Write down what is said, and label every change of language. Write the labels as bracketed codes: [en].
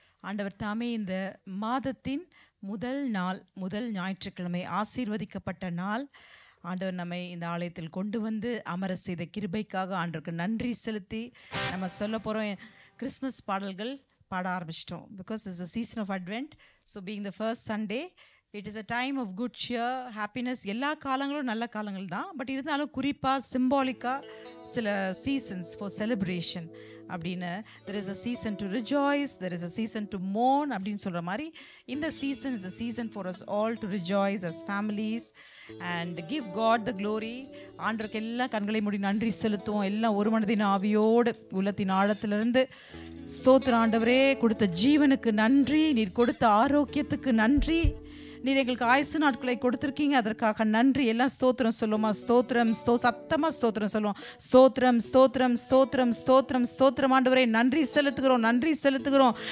[ta] ஆண்டவர் தாமே இந்த மாதத்தின் முதல் நாள், முதல் ஞாயிற்றுக்கிழமை, ஆசீர்வதிக்கப்பட்ட நாள். ஆண்டவர் நம்மை இந்த ஆலயத்தில் கொண்டு வந்து அமர செய்த கிருபைக்காக ஆண்டவருக்கு நன்றி செலுத்தி நம்ம சொல்ல போகிறோம். கிறிஸ்மஸ் பாடல்கள் பாட ஆரம்பிச்சிட்டோம். [en] Because it's a season of Advent. So being the first Sunday, it is a time of good cheer, happiness. [ta] எல்லா காலங்களும் நல்ல காலங்கள் தான். [en] but [ta] இருந்தாலும் குறிப்பாக சிம்பாலிக்காக சில [en] seasons for celebration அப்படின்னு, there is a season to rejoice, there is a season to mourn [ta] அப்படின்னு சொல்கிற மாதிரி இந்த [en] Season is a season for us all to rejoice as families and give God the glory. [ta] ஆண்டவருக்கு எல்லாம் கண்களை மூடி நன்றி செலுத்துவோம். எல்லாம் ஒரு மனதின் ஆவியோடு உள்ளத்தின் ஆழத்திலிருந்து ஸ்தோத்திர ஆண்டவரே, கொடுத்த ஜீவனுக்கு நன்றி, நீர் கொடுத்த ஆரோக்கியத்துக்கு நன்றி, நீர் எங்களுக்கு ஆயுசு நாட்களை கொடுத்துருக்கீங்க, அதற்காக நன்றி. எல்லாம் ஸ்தோத்திரம் சொல்லுமா? ஸ்தோத்திரம், சத்தமாக ஸ்தோத்திரம் சொல்லுவோம். ஸ்தோத்திரம் ஸ்தோத்திரம் ஸ்தோத்திரம் ஸ்தோத்திரம் ஸ்தோத்திரம் ஆண்டவரே, நன்றி செலுத்துகிறோம், நன்றி செலுத்துகிறோம்.